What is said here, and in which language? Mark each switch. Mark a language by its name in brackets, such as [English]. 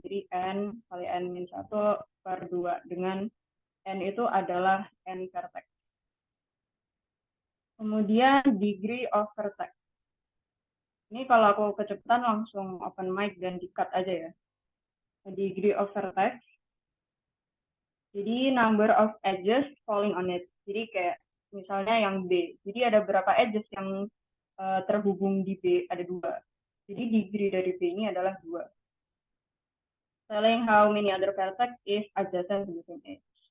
[Indonesian] Jadi n kali n-1 per 2 dengan n itu adalah n vertex. Kemudian degree of vertex. Ini kalau aku kecepatan langsung open mic dan di-cut aja ya. [English] Degree of vertex. Jadi number of edges falling on it. [Indonesian] Jadi kayak misalnya yang B. Jadi ada berapa edges yang terhubung di B? Ada 2. Jadi degree dari B ini adalah 2. [English] Telling how many other vertex is adjacent to the same edge.